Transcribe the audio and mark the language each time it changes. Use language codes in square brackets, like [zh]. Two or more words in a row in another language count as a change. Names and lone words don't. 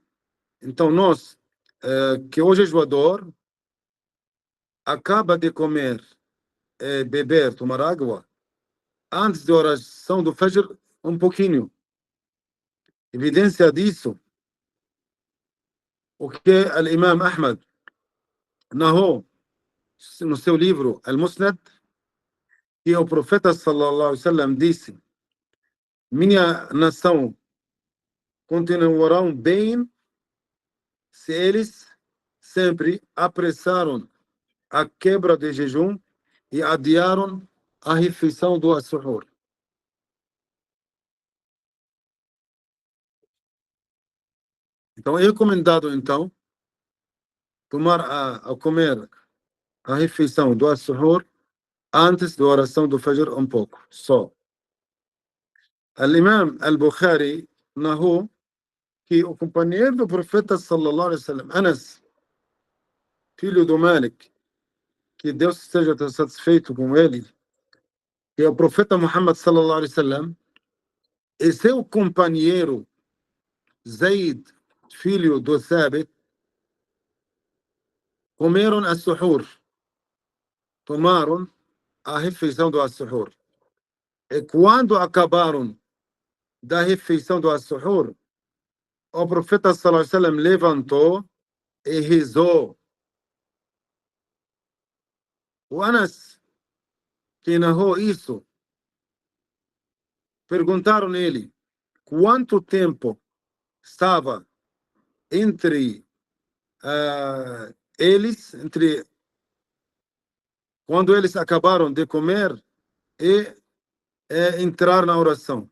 [pt] Então, que o jejuador acaba de comer, beber, tomar água, antes da oração do Fajr, um pouquinho. Evidência disso, o que o imam Ahmad narrou no seu livro Al-Musnad, que o profeta [ar] صلى الله عليه وسلم [pt] disse, minha nação continuarão bem se eles sempre apressaram a quebra de jejum e adiaram a refeição do as-suhoor. Então, é recomendado, então, comer a refeição do as-suhoor antes da oração do Fajr um pouco, só. Al-Imam Al-Bukhari narrou que o companheiro do profeta [ar] صلى الله عليه وسلم, [pt] Anas, filho do Malik, que Deus esteja satisfeito com ele, que o profeta Muhammad [ar] صلى الله عليه وسلم [pt] e seu companheiro Zaid, filho do Thabit, comeram as-suhoor, tomaram a refeição do as-suhoor. E quando acabaram da refeição do as-suhoor, o profeta [ar] صلى الله عليه وسلم [pt] levantou e rezou. O Anas, que narrou isso, perguntaram ele quanto tempo estava entre eles, quando eles acabaram de comer e entrar na oração.